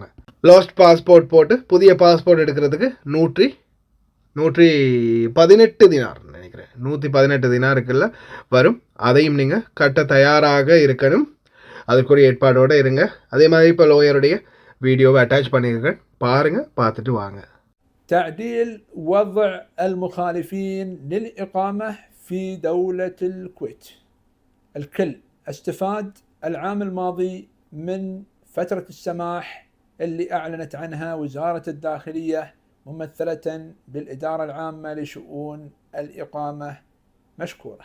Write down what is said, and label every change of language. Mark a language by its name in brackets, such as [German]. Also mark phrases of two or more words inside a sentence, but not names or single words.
[English] lost passport [Tamil] போட்டு புதிய பாஸ்போர்ட் எடுக்கிறதுக்கு 118 தினார் நினைக்கிறேன், 118 தினாருக்குள்ள வரும். அதையும் நீங்கள் கட்ட தயாராக இருக்கணும். அதுக்குரிய ஏற்பாடோடு இருங்க. அதே மாதிரி இப்போ லோயருடைய வீடியோவை அட்டாச் பண்ணியிருக்கேன், பாருங்கள், பார்த்துட்டு வாங்க. [Arabic] تعديل وضع المخالفين للإقامة في دولة الكويت. الكل استفاد العام الماضي من فترة السماح اللي أعلنت عنها وزارة الداخلية ممثلة بالإدارة العامة لشؤون الإقامة مشكورة.